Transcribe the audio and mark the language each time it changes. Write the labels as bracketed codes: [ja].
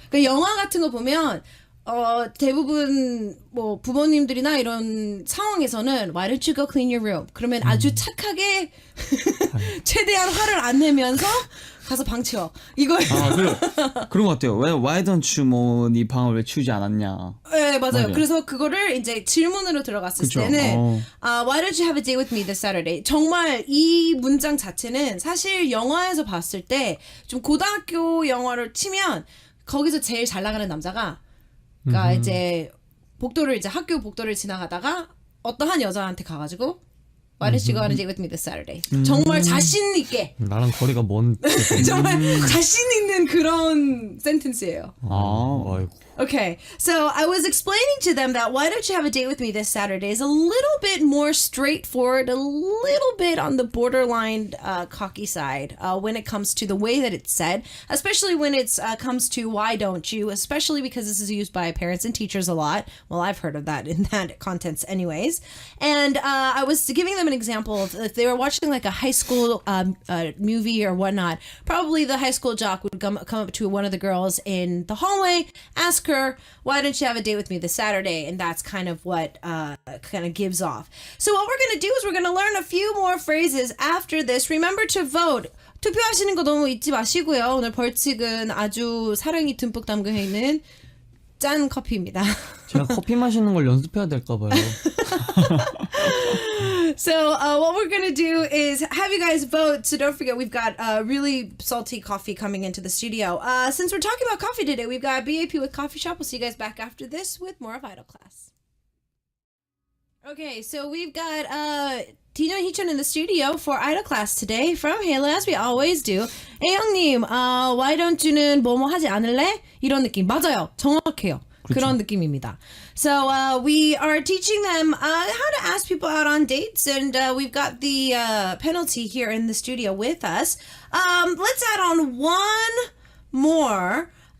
[ko] 그러니까 영화 같은 거 보면 대부분 뭐 부모님들이나 이런 상황에서는 [en] Why don't you go clean your room? [ko] 그러면 아주 착하게 최대한 화를 안 내면서 가서 방 치워. 이걸 그런 것 같아요. 왜 [en] Why don't you [ko] 뭐네 방을 왜 치우지 않았냐. 네, 맞아요. 맞아요. 그래서 그거를 이제 질문으로 들어갔을 그쵸. 때는 [en] Why don't you have a date with me this Saturday? [ko] 정말 이 문장 자체는 사실 영화에서 봤을 때 좀 고등학교 영화를 치면 거기서 제일 잘 나가는 남자가 그러니까 이제 복도를 이제 학교 복도를 지나가다가 어떠한 여자한테 가가지고 [en] Why don't you go on a date with me this Saturday? [ko] 정말 자신 있게 나랑 거리가 먼. 정말 자신 있는 그런 센텐스예요. 아이고. [en] Okay, so I was explaining to them that Why don't you have a date with me this Saturday is a little bit more straightforward, a little bit on the borderline cocky side when it comes to the way that it's said, especially when it comes to why don't you, especially because this is used by parents and teachers a lot. Well, I've heard of that in that context anyways. And I was giving them an example of if they were watching like a high school movie or whatnot, probably the high school jock would come up to one of the girls in the hallway, ask her, why don't you have a date with me this Saturday? And that's kind of what kind of gives off. So what we're going to do is we're going to learn a few more phrases after this. Remember to vote. [ko] 투표하시는 거 너무 잊지 마시고요. 오늘 벌칙은 아주 사랑이 듬뿍 담겨 있는 짠 커피입니다. 제가 커피 마시는 걸 연습해야 될까 봐요. [en] So what we're going to do is have you guys vote. So don't forget, we've got really salty coffee coming into the studio. Since we're talking about coffee today, we've got BAP with Coffee Shop. We'll see you guys back after this with more of Idol Class. Okay, so we've got Dino and Hichon in the studio for Idol Class today from Halo, as we always do. [ko] A영님, [en] why don't you [ko] 는 뭐뭐 하지 않을래? 이런 느낌. 맞아요. 정확해요. 그런 느낌입니다. [en] So we are teaching them how to ask people out on dates, and we've got the penalty here in the studio with us. Let's add on one more.